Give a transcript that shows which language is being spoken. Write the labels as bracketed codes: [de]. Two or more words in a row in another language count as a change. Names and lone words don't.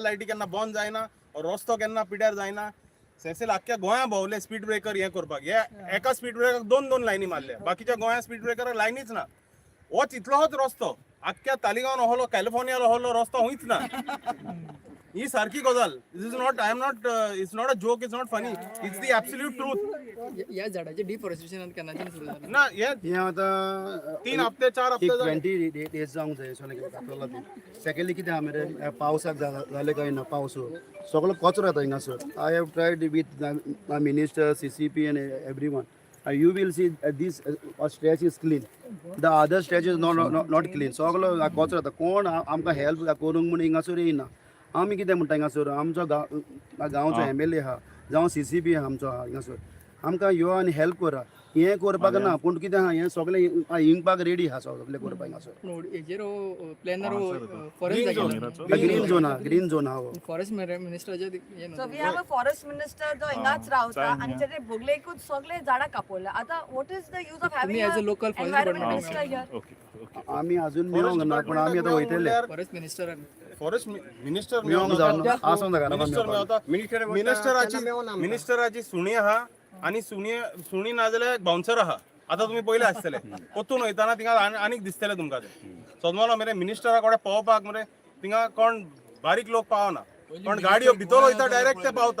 [kok] लायटी केन्ना बंद जायना रस्तो केन्ना पिड्यार जायना सेसेल आख्ख्या गोंया भोंवले [en] speed breaker [kok] हे करपाक हे एका स्पीड ब्रेकराक 2 लायनी मारल्या बाकीच्या गोंया स्पीड ब्रेकराक लायनीच ना होच इतलोच रस्तो आख्ख्या तालिगांवान ओहलो कॅलिफोर्नियान ओहलो रस्तो हुंयच ना ही सारखी गजाल [en] is not I am not it's not a joke it's not funny it's the absolute truth [kok] या झाडाचे डिफॉरेस्टेशन केन्नाच्यान सुरू जालें ना हे हें आतां 3 हप्ते 4 हप्ते जाले 20 डेज जावंक जाय सो सेकंडली कितें आहा मरे पावसाक जालें काय ना पावस सगळो कचरो येता हिंगासर [en] I have tried with minister CCP and every one you will see this stretch is clean the other stretch is not clean [kok] सगळो कचरो येता कोण आमकां हेल्प करूंक म्हूण हिंगासर येयना आमी कितें म्हणटा हिंगासर आमचो गांवचो MLA आहा जावं CCP आहा आमचो आहा हिंगासर आमकां यो आनी हेल्प करा हें करपाक ना पूण कितें आहा हें सगळें हिंगपाक रेडी आहा सगळें करपाक हिंगासर पूण हेजेर [en] planner forest green zone [kok] आहा फॉरेस्ट मिनिस्टराचे [en] So we have a forest minister [kok] जो हिंगाच रावता आणि त्याचे भोगलेकूच सगळे झाडां कापवल्या आता [en] what is the use of having as a local a forest environment minister here? [kok] आमी अजून मेळोंक ना पूण आमी आतां वयतले [en] forest minister forest minister [kok] मेळोंक जावना आसूं नाका मिनिस्टर मेळता मिनिस्टराची सुणी आहा आणि सुणी ना जाल्यार बाउन्सर आहा आता तुम्ही पयले आसतले पोतून वयताना थिंगा आनीक दिसतले तुमकां ते सदमालो मरे मिनिस्टरा कडेन पावपाक मरे थिंगा कोण बारीक लोक पावना पण गाडयो भितर वयता डायरेक्ट ते पावता